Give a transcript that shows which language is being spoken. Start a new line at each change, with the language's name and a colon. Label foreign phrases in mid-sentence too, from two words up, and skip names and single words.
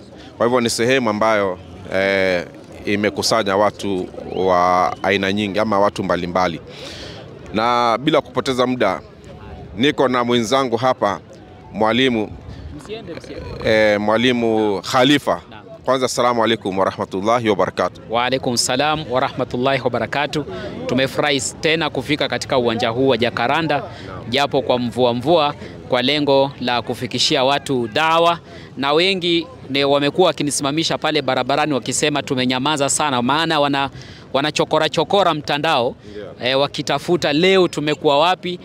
Swahili: Kwa hivyo ni sehemu ambayo imekusanya watu wa aina nyingi, ama watu mbalimbali. Na bila kupoteza muda, niko na mwenzangu hapa, mwalimu Khalifa.
Arabic: Kwanza السلام عليكم ورحمة الله وبركاته. وعليكم السلام ورحمة الله وبركاته.
Swahili: Tumefurahi tena kufika katika uwanja huu wa Jacaranda, japo kwa mvua, kwa lengo la kufikishia watu dawa, na wengi wamekuwa wakinisimamisha pale barabarani wakisema tumenyamaza sana, maana wanachokora mtandao wakitafuta leo tumekuwa wapi.